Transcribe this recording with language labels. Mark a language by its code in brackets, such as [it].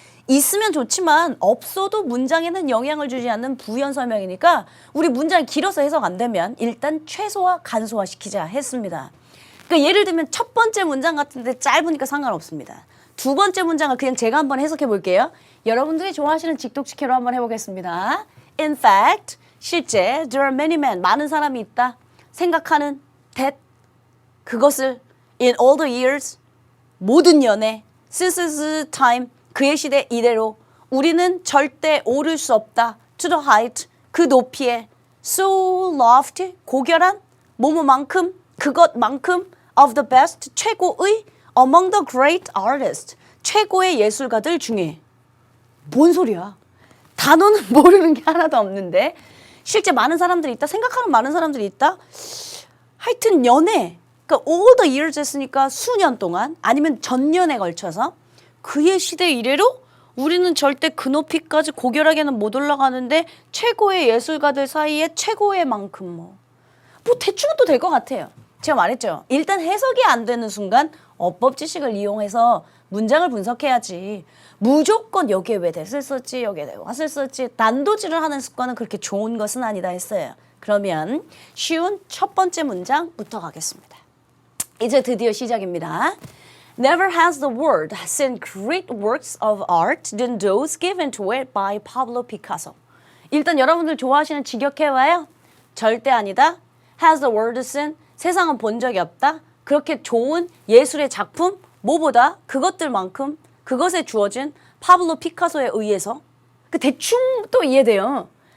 [ko] 있으면 좋지만 없어도 문장에는 영향을 주지 않는 부연 설명이니까 우리 문장이 길어서 해석 안 되면 일단 최소화, 간소화 시키자 했습니다. 그러니까 예를 들면 첫 번째 문장 같은데 짧으니까 상관없습니다. 두 번째 문장을 그냥 제가 한번 해석해 볼게요. 여러분들이 좋아하시는 직독직해로 한번 해보겠습니다. [en] In fact, 실제 there are many men, [ko] 많은 사람이 있다. 생각하는 that, 그것을 [en] in all the years, [ko] 모든 연애, [en] since his time, [ko] 그의 시대 이래로 우리는 절대 오를 수 없다. [en] To the height, [ko] 그 높이에 [en] so lofty, [ko] 고결한 뭐뭐만큼, 그것만큼 [en] of the best, [ko] 최고의 [en] among the great artists, [ko] 최고의 예술가들 중에. 뭔 소리야? 단어는 모르는 게 하나도 없는데 실제 많은 사람들이 있다. 생각하는 많은 사람들이 있다. 하여튼 연애, 그러니까 [en] all the years [ko] 했으니까 수년 동안 아니면 전년에 걸쳐서 그의 시대 이래로 우리는 절대 그 높이까지 고결하게는 못 올라가는데 최고의 예술가들 사이에 최고의 만큼 뭐 대충은 또 될 것 같아요. 제가 말했죠. 일단 해석이 안 되는 순간 어법 지식을 이용해서 문장을 분석해야지. 무조건 여기에 왜 that을 썼지, 여기에 왜 what을 썼지 난도질을 하는 습관은 그렇게 좋은 것은 아니다 했어요. 그러면 쉬운 첫 번째 문장부터 가겠습니다. 이제 드디어 시작입니다. [en] Never has the world seen great works of art than those given to it by Pablo Picasso. [ko] 일단 여러분들 좋아하시는 직역해봐요. 절대 아니다. [en] Has the world seen, [ko] 세상은 본 적이 없다. 그렇게 좋은 예술의 작품, 뭐보다 그것들만큼 그것에 주어진 파블로 피카소에 의해서 대충 또 이해돼요.